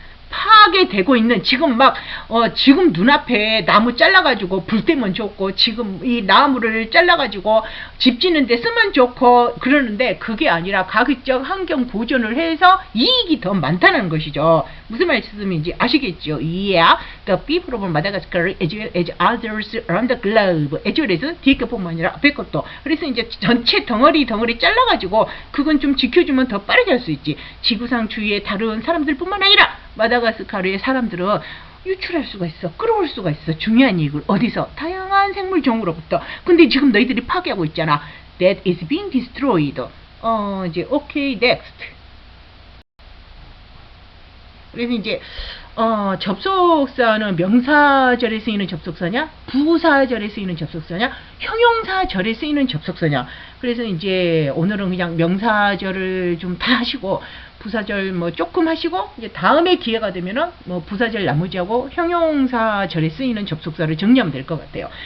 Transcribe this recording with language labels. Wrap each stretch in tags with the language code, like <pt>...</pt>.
<ko>파괴되고 있는 지금 막 지금 눈앞에 나무 잘라가지고 불 때면 좋고 지금 이 나무를 잘라가지고 집 짓는데 쓰면 좋고 그러는데 그게 아니라 가급적 환경 보존을 해서 이익이 더 많다는 것이죠. 무슨 말씀인지 아시겠죠?</ko> <en>Yeah, the people of Madagascar as well as others around the globe.</en> <ko>as well as 뒤에 것뿐만 아니라 앞에 것도. 그래서 이제 전체 덩어리 잘라가지고 그건 좀 지켜주면 더 빠르게 할 수 있지. 지구상 주위의 다른 사람들뿐만 아니라 마다가스카르의 사람들은 유출할 수가 있어. 끌어올 수가 있어. 중요한 이익을. 어디서? 다양한 생물종으로부터. 근데 지금 너희들이 파괴하고 있잖아.</ko> <en>That is being destroyed.</en> <ko>이제</ko> <en>okay, next.</en> <ko>그래서 이제 접속사는 명사절에 쓰이는 접속사냐, 부사절에 쓰이는 접속사냐, 형용사절에 쓰이는 접속사냐. 그래서 이제 오늘은 그냥 명사절을 좀 다 하시고 부사절 뭐 조금 하시고 이제 다음에 기회가 되면은 뭐 부사절 나머지하고 형용사절에 쓰이는 접속사를 정리하면 될 것 같아요.</ko>